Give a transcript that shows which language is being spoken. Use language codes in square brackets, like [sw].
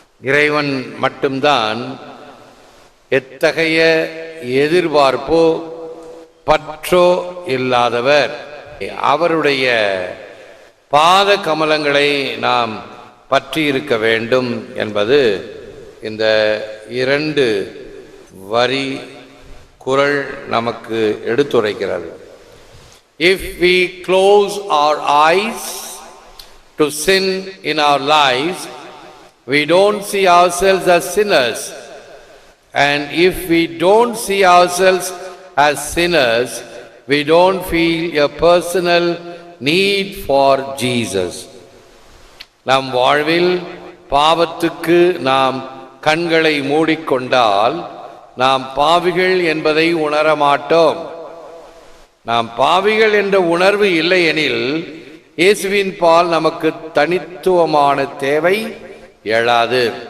[ta] இறைவன் மட்டும்தான் எத்தகைய எதிர்பார்ப்போ பற்றோ இல்லாதவர். அவருடைய பாத கமலங்களை நாம் பற்றி இருக்க வேண்டும் என்பது இந்த 2 வரி குறள் நமக்கு எடுத்துரைக்கிறது. [en] If we close our eyes to sin in our lives, we don't see ourselves as sinners. And if we don't see ourselves as sinners, we don't feel a personal need for Jesus. [ta] நம் வாழ்வில் பாவத்துக்கு நாம் கண்களை மூடிக்கொண்டால் நாம் பாவிகள் என்பதை உணர மாட்டோம். நாம் பாவிகள் என்ற உணர்வு இல்லையெனில் இயேசுவின் பால் நமக்கு தனித்துவமான தேவை எழாது.